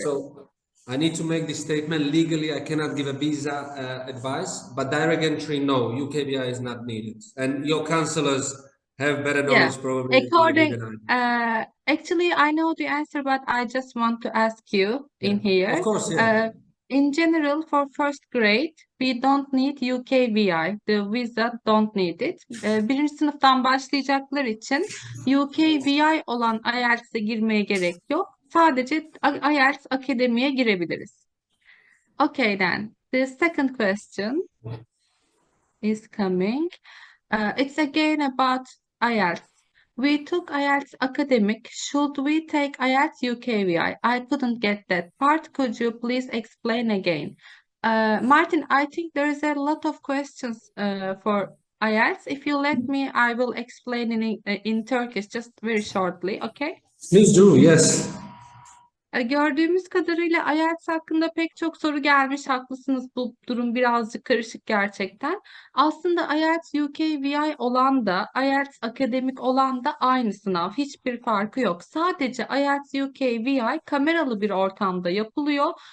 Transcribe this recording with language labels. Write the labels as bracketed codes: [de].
[en] so I need to make this statement legally. I cannot give a visa advice, but direct entry, no, UKVI is not needed. And your counselors have better knowledge probably According, than I do. actually, I know the answer, but I just want to ask you in here. Of course, yeah. In general, for first grade, we don't need UKVI. The visa don't need it. [tr] Birinci sınıftan başlayacaklar için UKVI olan IELTS'e girmeye gerek yok. Sadece IELTS akademiye girebiliriz. [en] Okay, then. The second question is coming. It's again about IELTS. We took IELTS academic. Should we take IELTS UKVI? I couldn't get that part. Could you please explain again? Martin, I think there is a lot of questions for IELTS. If you let me, I will explain in Turkish just very shortly, okay? Please do, yes. [tr] Gördüğümüz kadarıyla IELTS hakkında pek çok soru gelmiş. Haklısınız, bu durum birazcık karışık gerçekten. Aslında IELTS UKVI olan da IELTS akademik olan da aynı sınav. Hiçbir farkı yok. Sadece IELTS UKVI kameralı bir ortamda yapılıyor.